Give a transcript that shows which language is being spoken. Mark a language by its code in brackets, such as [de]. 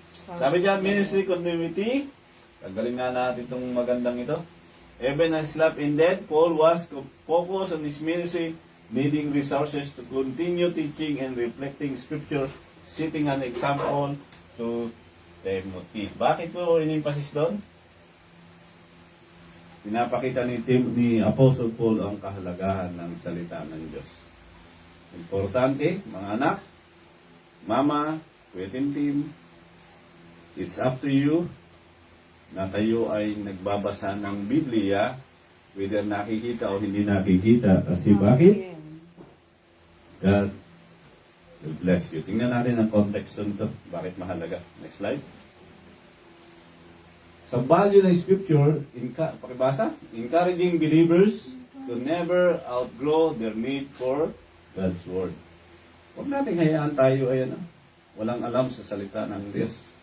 [tl] Sabi dyan, [en] ministry continuity. [tl] Tanggalin nga natin itong magandang ito. [en] Even as slept in death, Paul was focused on his ministry, needing resources to continue teaching and reflecting scripture, setting an example to Timothy. [tl] Bakit ko in-emphasis doon? Pinapakita ni Apostle Paul ang kahalagahan ng salita ng Diyos. Importante, mga anak, mama, Kuya Tim, [en] it's up to you [tl] na kayo ay nagbabasa ng Biblia, whether nakikita o hindi nakikita. Kasi bakit? [en] God will bless you. [tl] Tingnan natin ang context nito. Bakit mahalaga? Next slide. Sa value ng Scripture, pakibasa, [en] encouraging believers to never outgrow their need for God's Word. [tl] Huwag natin hayaan tayo ay walang alam sa salita ng Diyos.